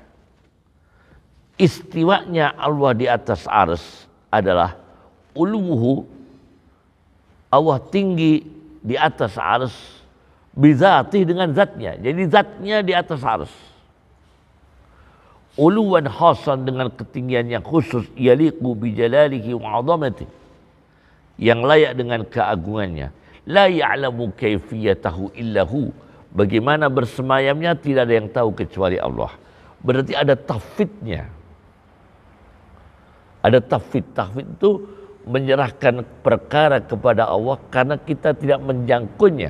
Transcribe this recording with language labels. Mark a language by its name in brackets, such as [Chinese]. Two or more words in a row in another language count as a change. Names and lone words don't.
[Indonesian] Istiwanya Allah di atas arsy adalah uluwuhu, Allah tinggi di atas arsy, bidzatih dengan zatnya. Jadi zatnya di atas arsy. [Arabic] Uluwan khasan [Indonesian] dengan ketinggian yang khusus, [Arabic] yaliqu bi jalalihi wa 'azamatihi, [Indonesian] yang layak dengan keagungannya. [Arabic] La ya'lamu kaifiyatahu illahu, [Indonesian] bagaimana bersemayamnya tidak ada yang tahu kecuali Allah. Berarti ada tafwidnya. Ada tafwid. Tafwid itu menyerahkan perkara kepada Allah karena kita tidak menjangkaunya.